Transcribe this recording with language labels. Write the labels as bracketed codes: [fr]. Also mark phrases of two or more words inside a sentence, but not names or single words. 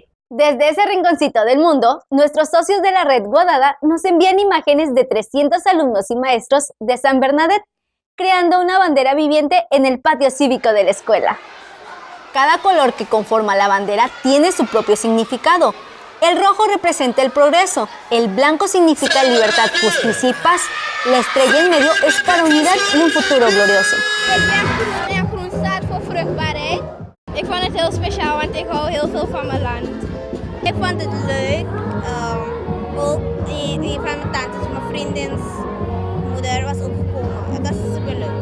[es] Desde ese rinconcito del mundo, nuestros socios de la red Guadada nos envían imágenes de 300 alumnos y maestros de San Bernadette, creando una bandera viviente en el patio cívico de la escuela. Cada color que conforma la bandera tiene su propio significado. El rojo representa el progreso, el blanco significa libertad, justicia y paz, la estrella en medio es para unidad y un futuro glorioso. [nl] En groen staat voor vruchtbaarheid. Ik vond het heel speciaal, want ik hou heel veel van mijn land. Ik vond het leuk, ook een van mijn tantes, mijn vriendins moeder was ook gekomen. Dat is superleuk.